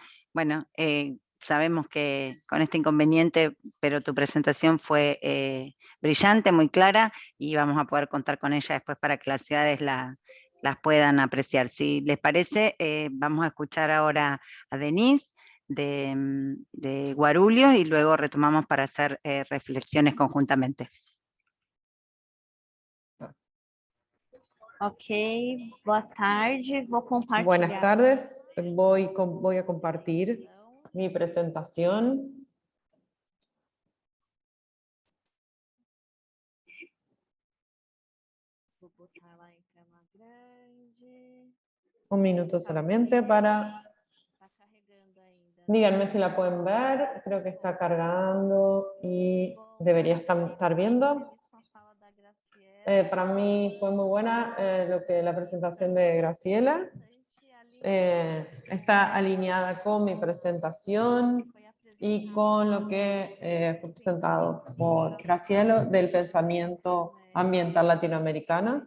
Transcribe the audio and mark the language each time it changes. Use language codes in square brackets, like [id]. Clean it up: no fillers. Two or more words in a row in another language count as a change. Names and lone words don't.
[es] Bueno, sabemos que con este inconveniente, pero tu presentación fue brillante, muy clara, y vamos a poder contar con ella después para que las ciudades las puedan apreciar. Si les parece, vamos a escuchar ahora a Denise de Guarulhos y luego retomamos para hacer reflexiones conjuntamente. [pt] Ok, boa tarde, vou compartilhar. [es] Buenas tardes, voy a compartir mi presentación. [pt] Vou botar lá em tela grande. [es] Un minuto solamente para... [pt] Está carregando ainda. [es] Díganme si la pueden ver, creo que está cargando y debería estar viendo. Para mí fue muy buena la presentación de Graciela. Está alineada con mi presentación y con lo que fue presentado por Graciela del pensamiento ambiental latinoamericano.